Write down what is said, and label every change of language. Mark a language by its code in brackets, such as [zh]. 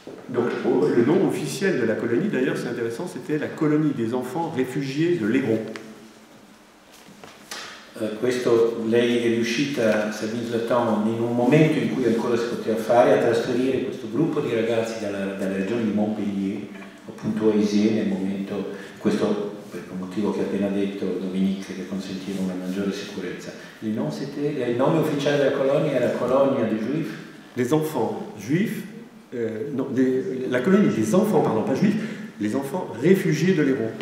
[fr] Donc, le nom officiel de la colonie, d'ailleurs, c'est intéressant, c'était la colonie des enfants réfugiés de l'Hérault. [it] Questo lei è riuscita, Sabine Zlatin, in un momento in cui ancora si poteva fare, a trasferire questo gruppo di ragazzi dalla regione di Montpellier, appunto a Isieux, nel momento, questo per un motivo che ha appena detto Dominique, che consentiva una maggiore sicurezza. Il nome ufficiale della colonia era Colonia des Juifs. [fr] Les enfants juifs, la colonie des enfants, pardon, pas juifs, les enfants réfugiés de l'Hérault.